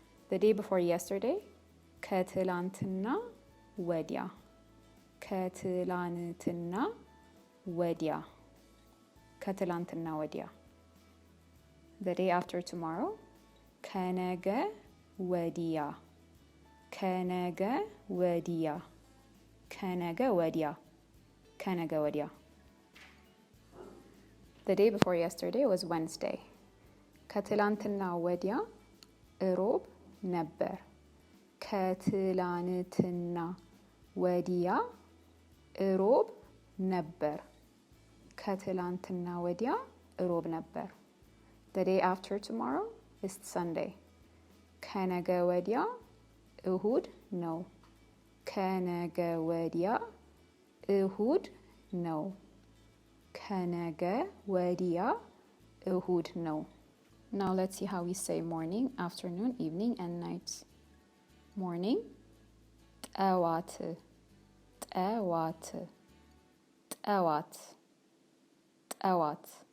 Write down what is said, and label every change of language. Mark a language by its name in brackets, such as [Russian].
[English] The day before yesterday, [Amharic] ከትላንትና ወዲያ ከትላንትና ወዲያ ከትላንትና ወዲያ. [English] The day after tomorrow, [Amharic] ከነገ ወዲያ ከነገ ወዲያ ከነገ ወዲያ ከነገ ወዲያ. [English] The day before yesterday was Wednesday. [Amharic] ከትላንትና ወዲያ እሮብ ነበር ከትላንትና ወዲያ እሮብ ነበር ከትላንትና ወዲያ እሮብ ነበር. [English] The day after tomorrow is Sunday. [Amharic] ከነገ ወዲያ እሁድ ነው ከነገ ወዲያ እሁድ ነው ከነገ ወዲያ እሁድ ነው. [English] Now let's see how we say morning, afternoon, evening, and night. [Amharic] Morning, ጠዋት ጠዋት ጠዋት ጠዋት.